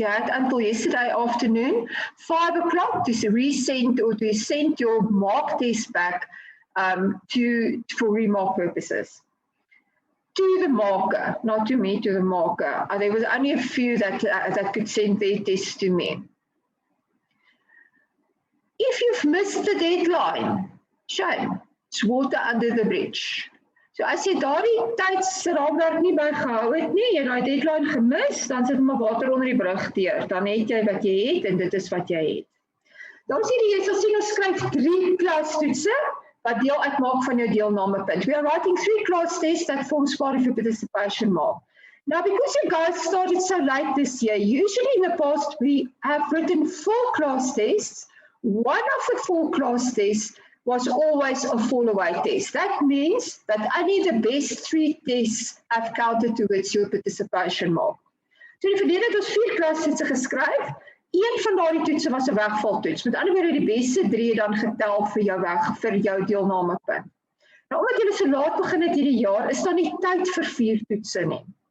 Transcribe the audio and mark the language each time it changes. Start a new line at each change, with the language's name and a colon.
English: You had until yesterday afternoon, 5 o'clock, to resend or to send your mark test back for remark purposes. To the marker, not to me, to the marker. There was only a few that could send their tests to me. If you've missed the deadline, shame. It's water under the bridge.
Afrikaans: So as jy daardie tydsraamwerk nie bygehou het nie, jy daai deadline gemis, dan sit maar water onder die brug deur. Dan het jy wat jy het en dit is wat jy het. Dan sê jy sal sien ons skryf 3 klastoetse wat deel uitmaak van jou deelnamepunt.
English: We are writing 3 class tests that forms part of your participation mark. Now, because you guys started so late this year, usually in the past we have written 4 class tests. One of the 4 class tests was always a fall-away test. That means that only the best 3 tests have counted towards your participation mark.
Afrikaans: So die verlede het ons 4 klastoetse geskryf. Een van daardie toetse was 'n wegvaltoets. Met ander woorde, die beste 3 het dan getel vir jou deelnamepunt. Nou, omdat julle so laat begin het hierdie jaar, is daar nie tyd vir 4 toetse nie.